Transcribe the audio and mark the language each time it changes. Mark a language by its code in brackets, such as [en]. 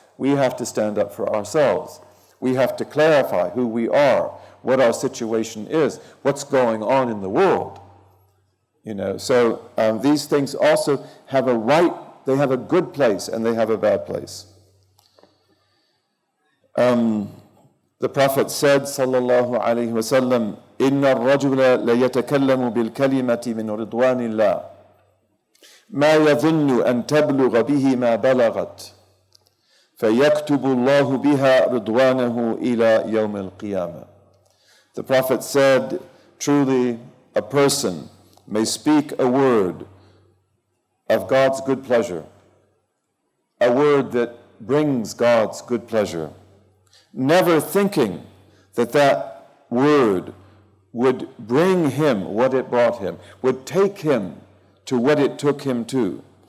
[en] We have to stand up for ourselves. We have to clarify who we are, what our situation is, what's going on in the world. You know, so these things also have a right, they have a good place and they have a bad place. The Prophet said, [ar] sallallahu alayhi wa sallam, إِنَّ الرَّجُلَ لَيَتَكَلَّمُ بِالْكَلِمَةِ مِنْ رِضْوَانِ اللَّهِ مَا يَظُنُّ أَن تَبْلُغَ بِهِ مَا بَلَغَتْ فَيَكْتُبُ اللَّهُ بِهَا رِضْوَانَهُ إِلَى يَوْمِ الْقِيَامَةِ. [en] The Prophet said, truly a person may speak a word of God's good pleasure, a word that brings God's good pleasure, never thinking that that word would bring him what it brought him, would take him to what it took him to.